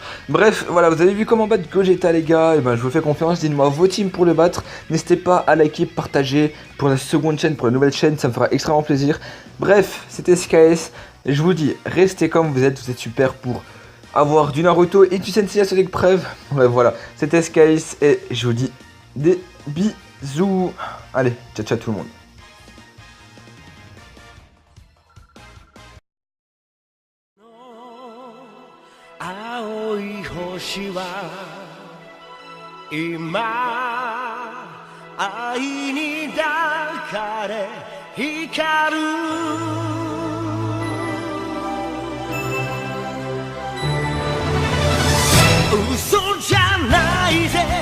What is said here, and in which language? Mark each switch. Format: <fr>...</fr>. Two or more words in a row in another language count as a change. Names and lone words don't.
<fr>Bref, voilà, vous avez vu comment battre Gogeta les gars, et ben je vous fais confiance, dites-moi vos teams pour le battre, n'hésitez pas à liker, partager pour la seconde chaîne, pour la nouvelle chaîne, ça me fera extrêmement plaisir. Bref, c'était SKS et je vous dis, restez comme vous êtes super pour avoir du Naruto et du Sensei sur l'épreuve. Ouais, voilà, c'était SKS et je vous dis des bisous. Allez, ciao ciao tout le monde.</fr> <ja>青い星は今愛に抱かれ光る嘘じゃないぜ</ja>